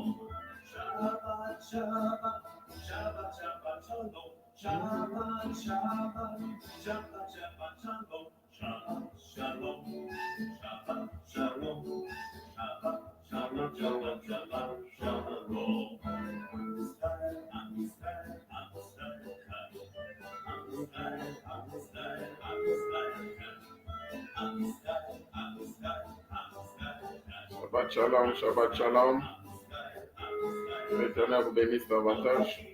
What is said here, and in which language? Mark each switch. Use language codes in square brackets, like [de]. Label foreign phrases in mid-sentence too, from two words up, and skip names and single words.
[he] שבת, שבת, שבת, שבת, שלום. שבת, שבת, שבת, שבת, שלום. שבת, שלום. שבת, שלום. שבת, שבת, שבת, שבת, שלום. עם ישראל, עם ישראל, עם ישראל, עם ישראל, עם ישראל, עם ישראל, עם ישראל, עם ישראל. שבת שלום, שבת שלום. [fr] L'Éternel vous bénisse davantage.